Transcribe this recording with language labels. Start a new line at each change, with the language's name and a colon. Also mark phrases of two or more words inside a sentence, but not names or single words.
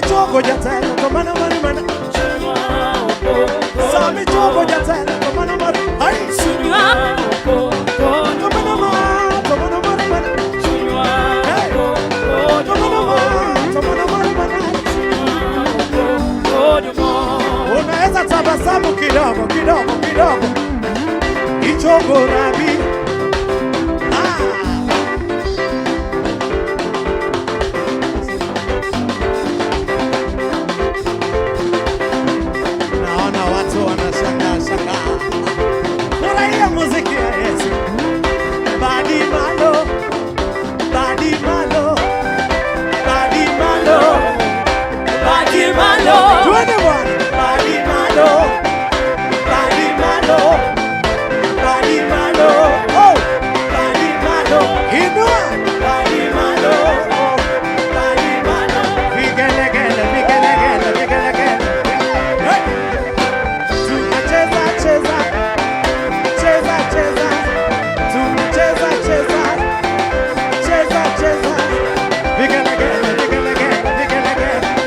Luo (Kenya and Tanzania): Chogo Jatelo, Tomana Mana. Sami Chogo Jatelo, Tomana Mana. Ay, Tomana Mana, Tomana Mana. Tomana Mana.
Swahili: Unaweza tabasamu kidogo kidogo kidogo.
Luo (Kenya and Tanzania): Ichogo Rabi.
Swahili: Naona watu wanashangaa. Furahia muziki ya Yesu.
Luo (Kenya and Tanzania): Badi malo. Badi malo. Badi malo. Badi malo.
Swahili: Tuende bwana.
Luo (Kenya and Tanzania): Badi malo. Badi malo. Badi malo. Oh. Badi malo. Inua. Badi malo. Oh. Badi malo.
Swahili: Vigelegele, vigelegele, vigelegele. Hey. Tunacheza cheza. Cheza cheza. Tunacheza cheza. Cheza cheza. Vigelegele, vigelegele, vigelegele.